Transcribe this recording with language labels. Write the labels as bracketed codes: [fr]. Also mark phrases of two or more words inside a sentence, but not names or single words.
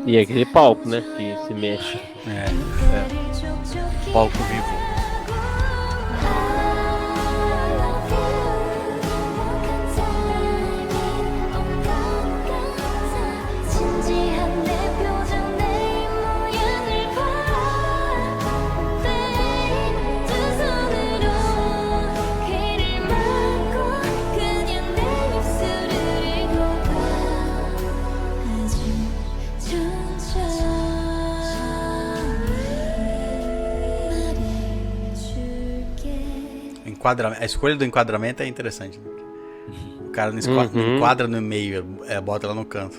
[pt] E é aquele palco, né? Que se mexe. É. Palco vivo. [ko] 진지한 내 표정 내 모양을 봐 두 손으로 귀를 막고 그냥 내 입술을 읽어봐 아주 천천히 말해줄게. [pt] A escolha do enquadramento é interessante. Né? O cara não enquadra no meio, bota ela no canto.